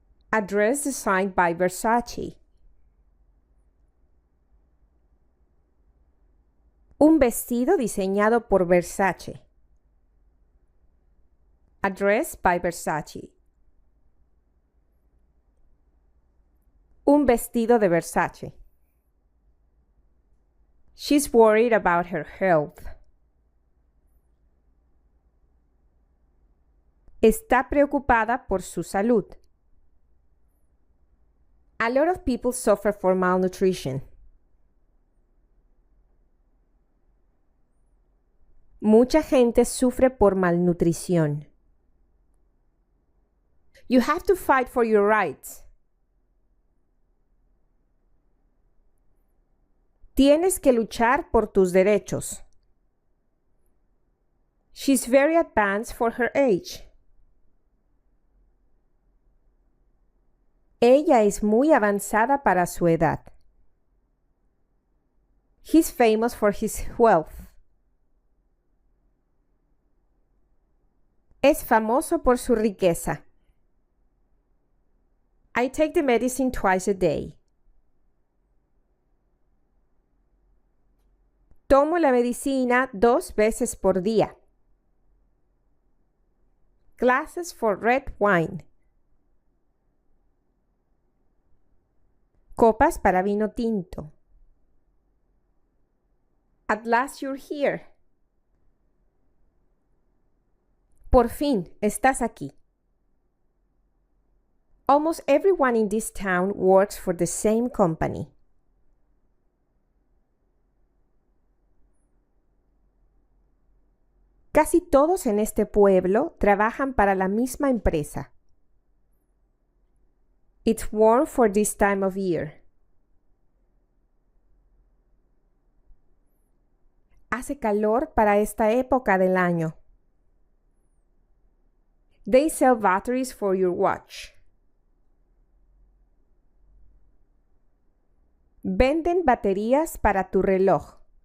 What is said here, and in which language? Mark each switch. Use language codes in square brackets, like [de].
[en] A dress designed by Versace. [es] Un vestido diseñado por Versace. [en] A dress by Versace. [es] Un vestido de Versace. [en] She's worried about her health. [es] Está preocupada por su salud. [en] A lot of people suffer from malnutrition. [es] Mucha gente sufre por malnutrición. [en] You have to fight for your rights. [es] Tienes que luchar por tus derechos. [en] She's very advanced for her age. [es] Ella es muy avanzada para su edad. [en] He's famous for his wealth. [es] Es famoso por su riqueza. [en] I take the medicine twice a day. [es] Tomo la medicina 2 veces por día. [en] Glasses for red wine. [es] Copas para vino tinto. [en] At last you're here. [es] Por fin, estás aquí. [en] Almost everyone in this town works for the same company. [es] Casi todos en este pueblo trabajan para la misma empresa. [en] It's warm for this time of year. [es] Hace calor para esta época del año. [en] They sell batteries for your watch. [es] Venden baterías para tu reloj.